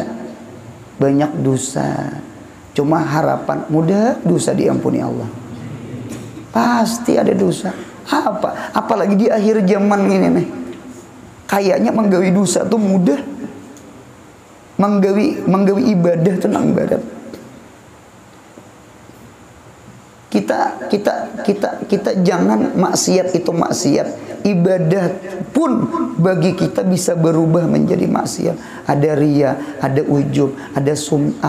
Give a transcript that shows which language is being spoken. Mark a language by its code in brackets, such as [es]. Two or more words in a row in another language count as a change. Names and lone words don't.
[id] Banyak dosa. Cuma harapan mudah dosa diampuni Allah. Pasti ada dosa. [bjn] Apalagi di akhir zaman ini nih. Kayaknya menggawi dosa tuh mudah. Menggawi ibadah tenang barat. [id] Kita jangan maksiat itu maksiat. Ibadah pun bagi kita bisa berubah menjadi maksiat. Ada riya, ada ujub, ada sum'ah.